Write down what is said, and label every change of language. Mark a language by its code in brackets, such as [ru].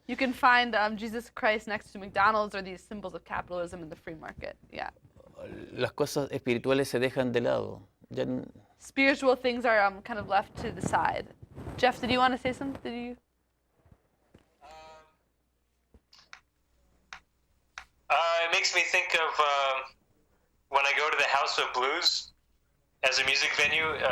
[en] You can find Jesus Christ next to McDonald's or these symbols of capitalism in the free market. Yeah. [es] Las cosas espirituales se dejan de lado. Ya [en] Spiritual things are kind of left to the side. Jeff, did you want to say something? It makes me think of when I go to the House of Blues as a music venue.